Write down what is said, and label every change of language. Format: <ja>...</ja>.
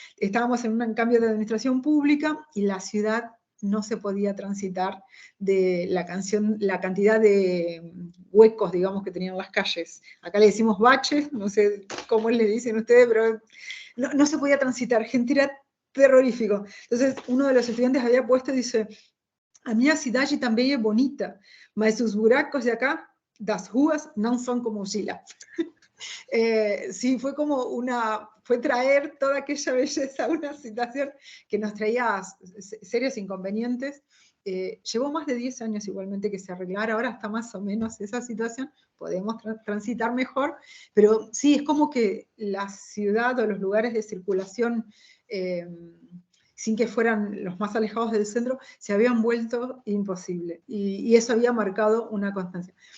<es>Estábamos en un cambio de administración pública y la ciudad no se podía transitar de la cantidad de huecos, digamos, que tenían las calles. Acá le decimos baches, no sé cómo le dicen ustedes, pero no se podía transitar. Gente era terrorífico. Entonces, uno de los estudiantes había puesto y dice:</es> <pt>a minha cidade também é bonita, mas os buracos de acá, das ruas, não são como os de lá.</pt> <es>Sí, fue traer toda aquella belleza a una situación que nos traía serios inconvenientes. Llevó más de 10 años igualmente que se arreglara, ahora está más o menos esa situación, podemos transitar mejor, pero sí, es como que la ciudad o los lugares de circulación, sin que fueran los más alejados del centro, se habían vuelto imposible, y eso había marcado una constancia.</es>